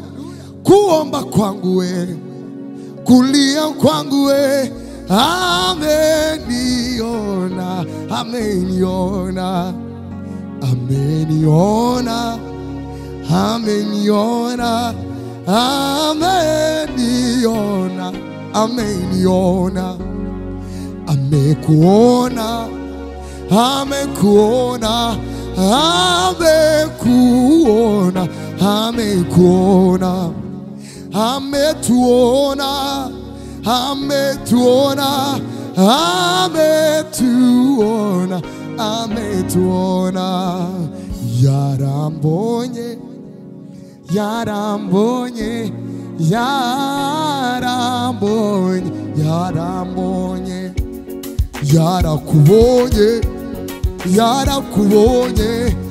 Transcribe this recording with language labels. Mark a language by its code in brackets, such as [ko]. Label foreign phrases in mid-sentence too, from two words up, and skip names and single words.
[sw] Kuomba kwangu we, kulia kwangu we, ameniona, ameniona, ameniona, ameniona, ameniona, ameniona. Amekuona, amekuona, amekuona, amekuona, ametuona, ametuona, ametuona, ametuona. [rw] Yarambonye, yarambonye, yarambonye, yarambonye, yarakubonye, yarakubonye,